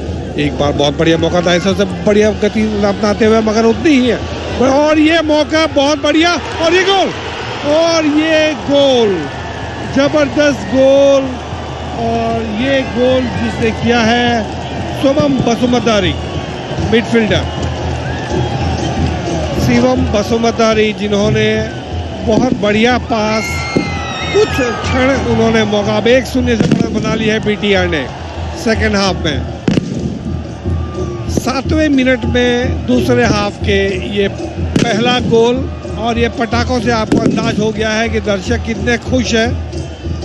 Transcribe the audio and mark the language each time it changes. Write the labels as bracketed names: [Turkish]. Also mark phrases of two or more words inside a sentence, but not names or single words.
[Hindi] एक बार बहुत बढ़िया मौका था, सबसे बढ़िया गति अपनाते हुए, मगर उतनी ही है, और ये मौका बहुत बढ़िया, और ये गोल, और ये गोल, जबरदस्त गोल, और ये गोल जिसने किया है शिवम बसुमतारी, मिडफील्डर शिवम बसुमतारी, जिन्होंने बहुत बढ़िया पास, कुछ क्षण उन्होंने मौका, अब 1-0 से बना लिया है BTR ने [English] second half [Hindi] में। 7वें मिनट में दूसरे हाफ के ये पहला गोल, और ये पटाखों से आपको अंदाज हो गया है कि दर्शक कितने खुश हैं।